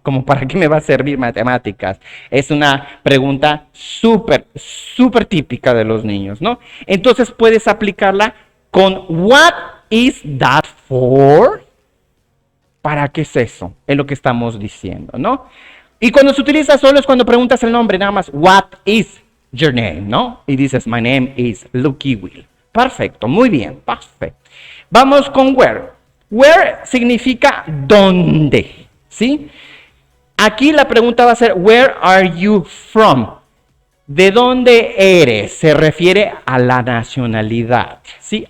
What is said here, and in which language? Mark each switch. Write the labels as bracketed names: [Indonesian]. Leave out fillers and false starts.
[Spanish] Como para qué me va a servir matemáticas. Es una pregunta súper típica de los niños, ¿no? Entonces puedes aplicarla con [English] what is that for? [Spanish] ¿Para qué es eso? Es lo que estamos diciendo, ¿no? Y cuando se utiliza solo es cuando preguntas el nombre, nada más, [English] what is your name, [Spanish] ¿no? Y dices, [English] my name is Lucky Will. [Spanish] Perfecto, muy bien, perfecto. Vamos con where. Where significa dónde, ¿sí? Aquí la pregunta va a ser, [English] where are you from? [Spanish] ¿De dónde eres? Se refiere a la nacionalidad, ¿sí?